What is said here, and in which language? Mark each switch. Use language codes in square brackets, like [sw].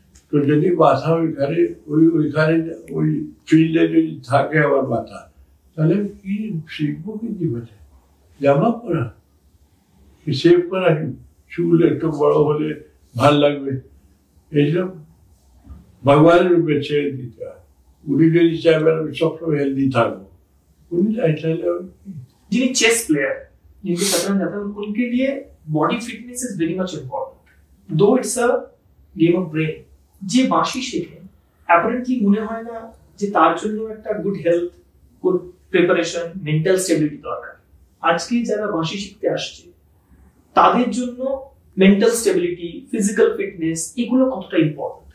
[bn] তো যদি বাধা ওইখানে ওইখানে ওই ফিল্ডে যদি থাকে আমার মাথা, তাহলে কি শিখবো কি জীবনে? জামা পরা, সেভ করা, চুল একটু বড় হলে ভাল লাগবে, এইসব ভগবানের রূপে ছেড়ে দিতে হয়। উনি যদি চাইবেন আমি সবসময় হেলদি থাকবো, [hi] उन्हीं जिन्हें चेस प्लेयर जिनके शतरंज आता है उनके लिए [en] Body fitness is very much important though it's a game of brain. [bn] যে বাঁশি শেখে অ্যাপারেন্টলি মনে হয় না যে তার জন্য একটা good health, good preparation, mental stability দরকার। আজকে যারা বাঁশি শিখতে আসছে তাদের জন্য মেন্টাল স্টেবিলিটি, ফিজিক্যাল ফিটনেস এগুলো কতটা ইম্পর্টেন্ট?